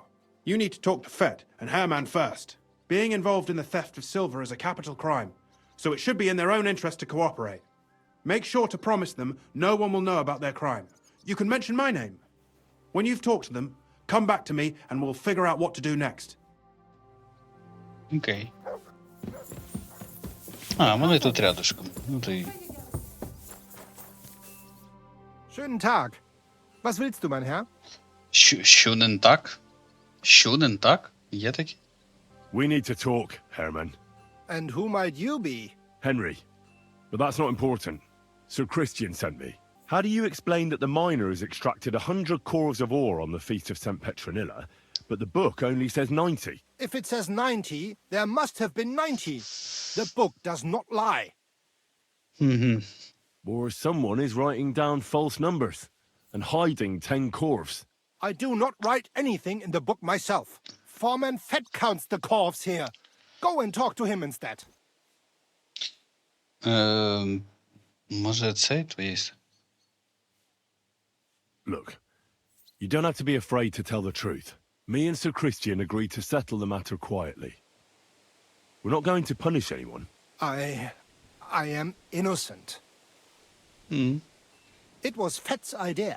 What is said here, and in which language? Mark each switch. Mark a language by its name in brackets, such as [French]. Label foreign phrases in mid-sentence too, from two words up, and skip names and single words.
[English] You need to talk to Fett and Herman first. Being involved in the theft of silver is a capital crime, so it should be in their own interest to cooperate. Make sure to promise them no one will know about their crime. You can mention my name. When you've talked to them, come back to me and we'll figure out what to do next. [Ukrainian] окей. А, вони тут рядышком. Ну то й... [German] Schönen Tag. Was willst du, mein Herr? [Ukrainian] Що не так? Що не так? Є таке? [English] We need to talk, Herman. And who might you be? Henry. But that's not important. Sir Christian sent me. How do you explain that the miners extracted 100 corves of ore on the Feast of St. Petronilla, but the book only says 90? If it says 90, there must have been 90. The book does not lie. Or someone is writing down false numbers and hiding 10 corves. I do not write anything in the book myself. Foreman Fett counts the corves here. Go and talk to him instead. [Ukrainian] Може це твоє? [English] Look, you don't have to be afraid to tell the truth. Me and Sir Christian agreed to settle the matter quietly. We're not going to punish anyone. I am innocent. It was Fett's idea.